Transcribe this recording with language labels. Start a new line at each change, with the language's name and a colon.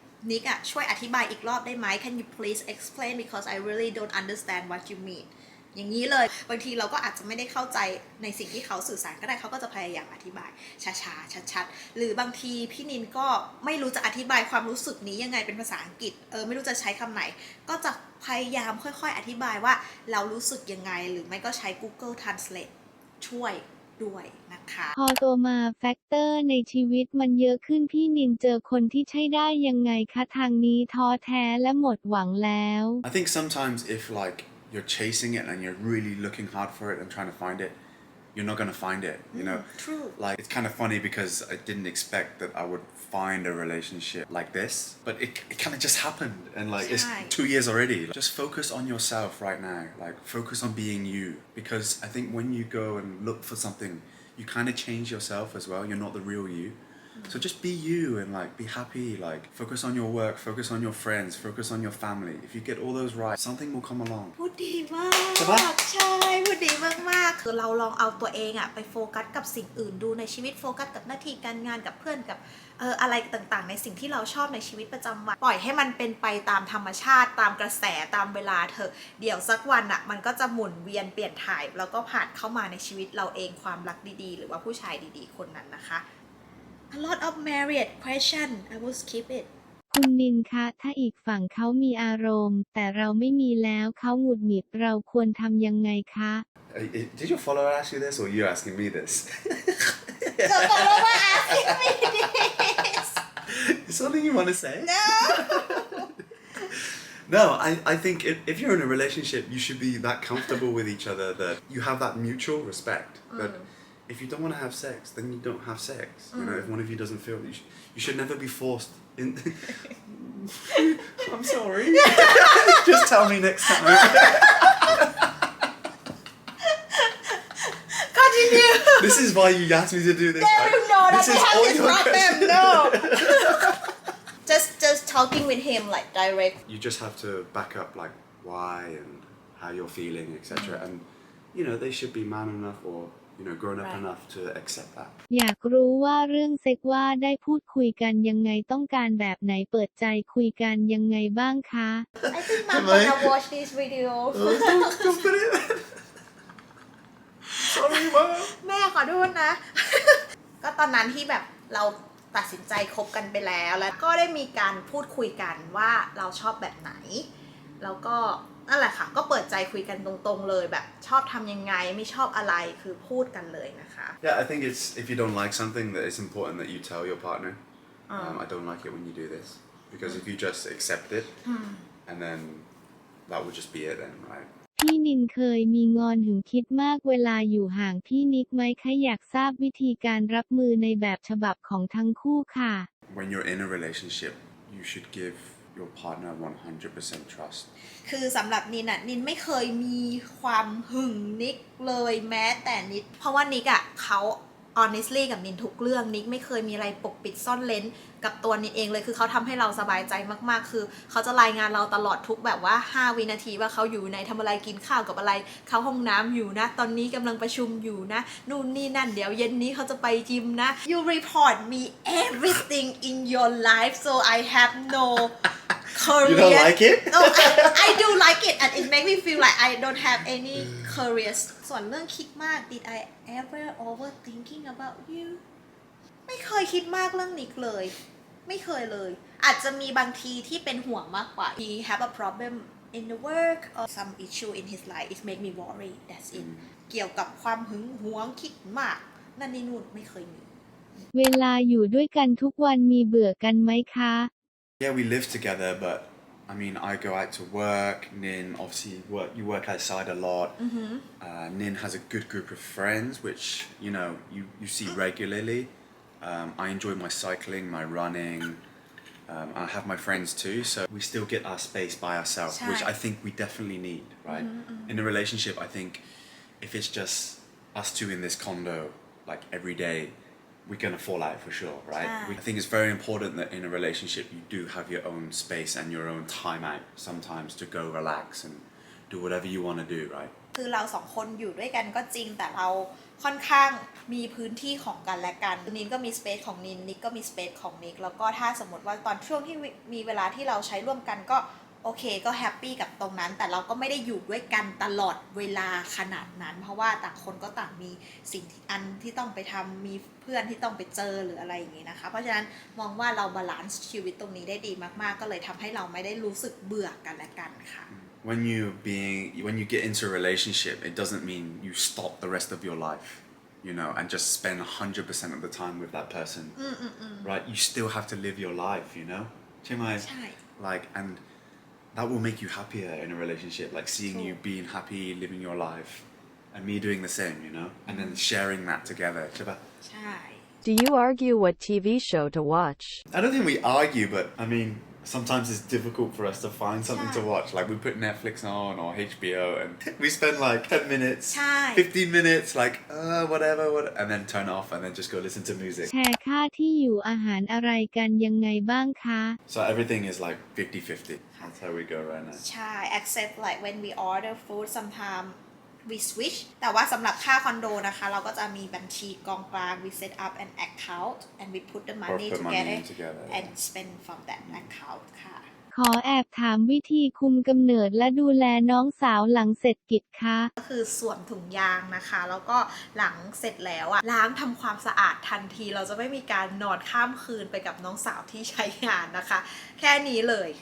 Thai: นิกช่วยอธิบายอีกรอบได้ไหม
English: Can you please explain because I really don't understand what you mean
Thai: อย่างนี้เลยบางทีเราก็อาจจะไม่ได้เข้าใจในสิ่งที่เขาสื่อสารก็ได้เขาก็จะพยายามอธิบายช้าๆชัดๆหรือบางทีพี่นินก็ไม่รู้จะอธิบายความรู้สึกนี้ยังไงเป็นภาษาอังกฤษไม่รู้จะใช้คำไหนก็จะพยายามค่อยๆอธิบายว่าเรารู้สึกยังไงหรือไม่ก็ใช้ Google Translate ช่วยด้วยนะคะ พอโตมาแฟกเตอร์ในชีวิตมันเยอะขึ้นพี่นินเจอคนที่ใช่ได้ยังไงคะทางนี้ท้อแท้และหมดหวังแล้ว
English: I think sometimes if like you're chasing it and you're really looking hard for it and trying to find it you're not going to find it you know True. like it's kind of funny because I didn't expect that I would find a relationship like this but it kind of just happened and like it's 2 years already just focus on yourself right now like focus on being you because I think when you go and look for something you kind of change yourself as well you're not the real you so just be you and like be happy like focus on your work focus on your friends focus on your family if you get all those right something will come along
Thai: พูดดีมากใช่พูดดีมากๆคือเราลองเอาตัวเองไปโฟกัสกับสิ่งอื่นดูในชีวิตโฟกัสกับหน้าที่การงานกับเพื่อนกับอะไรต่างๆในสิ่งที่เราชอบในชีวิตประจำวันปล่อยให้มันเป็นไปตามธรรมชาติตามกระแสตามเวลาเถอะเดี๋ยวสักวันมันก็จะหมุนเวียนเปลี่ยนถ่ายแล้วก็ผ่านเข้ามาในชีวิตเราเองความรักดีๆหรือว่าผู้ชายดีๆคนนั้นนะคะ
English: A lot of married question I will skip it
Thai: คุณนินคะถ้าอีกฝั่งเขามีอารมณ์แต่เราไม่มีแล้วเขาหงุดหงิดเราควรทำยังไงคะ
English: Did your follower ask you this or you asking me this The follower asking me this Is something you want to say No No, I think if you're in a relationship, you should be that comfortable with each other that you have that mutual respect. That if you don't want to have sex, then you don't have sex. You know, if one of you doesn't feel, you should never be forced in. I'm sorry. Just tell me next time. Continue This is why you asked me to do this. No, this is all your problem questions. No Just talking with him like direct You just have to back up like why and how you're feeling, etc. And you know they should be man enough or you know grown up enough to accept that.
Thai: อยากรู้ว่าเรื่องเซ็กว่าได้พูดคุยกันยังไงต้องการแบบไหนเปิดใจคุยกันยังไงบ้างคะ
English: I think Mom gonna watch this video Don't put it. Sorry, Mom.
Thai: แม่ขอโทษนะ ก็ตอนนั้นที่แบบเราตัดสินใจคบกันไปแล้วก็ได้มีการพูดคุยกันว่าเราชอบแบบไหนแล้วก็นั่นแหละค่ะก็เปิดใจคุยกันตรงๆเลยแบบชอบทำยังไงไม่ชอบอะไรคือพูดกันเลยนะคะ
English: Yeah, I think it's if you don't like something that it's important that you tell your partner. I don't like it when you do this because if you just accept it and then that would just be it then, right?
Thai: พี่นินเคยมีงอนหึงคิดมากเวลาอยู่ห่างพี่นิกไหมคะอยากทราบวิธีการรับมือในแบบฉบับของทั้งคู่ค่ะ
English: When you're in a relationship, you should give your partner 100% trust.
Thai: คือสำหรับนินอะนินไม่เคยมีความหึงนิกเลยแม้แต่นิดเพราะว่านิกอะเขา honestly กับนินทุกเรื่องนิกไม่เคยมีอะไรปกปิดซ่อนเลนกับตัวนินเองเลยคือเขาทำให้เราสบายใจมากๆคือเขาจะรายงานเราตลอดทุกแบบว่า5วินาทีว่าเขาอยู่ในทำอะไรกินข้าวกับอะไรเข้าห้องน้ำอยู่นะตอนนี้กำลังประชุมอยู่นะนู่นนี่นั่นเดี๋ยวเย็นนี้เขาจะไปจิมนะ
English: you report me everything in your life so I have no career You don't like it? No I do like it and it make me feel like I don't have any career
Thai: ส่วนเรื่องคิดมาก
English: did I ever overthinking about you
Thai: ไม่เคยคิดมากเรื่องนิกเลยไม่เคยเลยอาจจะมีบางทีที่เป็นห่วงมากกว่า
English: he have a problem in the work or some issue in his life it make me worry that's it
Thai: เกี่ยวกับความหึงหวงคิดมากนั่นนี่นู่นไม่เคยมี เวลาอยู่ด้วยกันทุกวันมีเบื่อกันไหมคะ
English: Yeah, we live together, but I mean, I go out to work. Nin obviously you work outside a lot. Nin has a good group of friends, which you see regularly. I enjoy my cycling, my running. I have my friends too, so we still get our space by ourselves, which I think we definitely need, right? In a relationship, I think if it's just us two in this condo, like every day, we're gonna fall out for sure, right? I think it's very important that in a relationship you do have your own space and your own time out sometimes to go relax and do whatever you want to do, right?
Thai: คือเราสองคนอยู่ด้วยกันก็จริงแต่เราค่อนข้างมีพื้นที่ของกันและกันนินก็มีสเปซของนินนิกก็มีสเปซของนิกแล้วก็ถ้าสมมติว่าตอนช่วงที่มีเวลาที่เราใช้ร่วมกันก็โอเคก็แฮปปี้กับตรงนั้นแต่เราก็ไม่ได้อยู่ด้วยกันตลอดเวลาขนาดนั้นเพราะว่าต่างคนก็ต่างมีสิ่งที่ต้องไปทำมีเพื่อนที่ต้องไปเจอหรืออะไรอย่างนี้นะคะเพราะฉะนั้นมองว่าเราบาลานซ์ชีวิตตรงนี้ได้ดีมากๆก็เลยทำให้เราไม่ได้รู้สึกเบื่อกันและกันค่ะ
English: When you get into a relationship, it doesn't mean you stop the rest of your life, and just spend 100% of the time with that person, right? You still have to live your life,
Thai: ใช่
English: Like, and that will make you happier in a relationship, like seeing you being happy, living your life, and me doing the same, and then sharing that together.
Thai: ใช่ปะ? ใช่
English: Do you argue what TV show to watch? I don't think we argue, but I mean, sometimes it's difficult for us to find something to watch. Like we put Netflix on or HBO and we spend like 10 minutes, 15 minutes, like whatever, and then turn off and then just go listen to music.
Thai: แชร์ค่าที่อยู่อาหารอะไรกันยังไงบ้างคะ
English: So everything is like 50-50. That's how we go right now. ใช่ except like when we order food sometimes we switch
Thai: แต่ว่าสำหรับค่าคอนโดนะคะเราก็จะมีบัญชีกองกลาง
English: we set up an account and we put the money put money together together, and spend from that account ค่ะ
Thai: ขอแอบถามวิธีคุมกำเนิดและดูแลน้องสาวหลังเสร็จกิจคะ ก็คือสวมถุงยางนะคะแล้วก็หลังเสร็จแล้วอะล้างทำความสะอาดทันทีเราจะไม่มีการนอนข้ามคืนไปกับน้องสาวที่ใช้งานนะคะ แค่นี้เลย